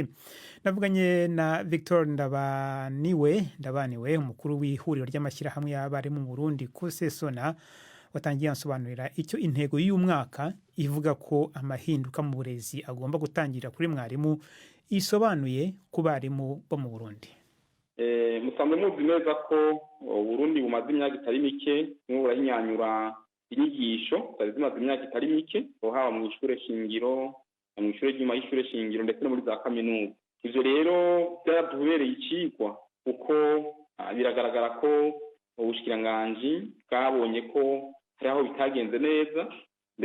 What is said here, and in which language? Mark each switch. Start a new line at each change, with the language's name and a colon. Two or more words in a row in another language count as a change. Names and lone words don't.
Kinyarwanda: Navuganye na Victor Ndabaniwe umukuru w'ihuriro ry'amashyirahamwe y'abarimu mu Burundi Kusesona, watangiye ansobanurira icyo intego y'uyu mwaka ivuga ko amahinduka mu burezi agomba gutangira kuri mwarimu isobanuye ku barimu bo mu Burundi.
Rundi: Musanzwe muzi neza ko Burundi bumaze imyaka itari mike burahinyanyura inyigisho zari zimaze imyaka itari mike, haba mu ishure shingiro, mu ishure ry'uma y'ishure shingiro ndetse no muri za kaminuza. Ivyo rero byaratubereye icigwa kuko biragaragara ko ubushikiranganji bwabonye ko hari aho bitagenze neza, mbere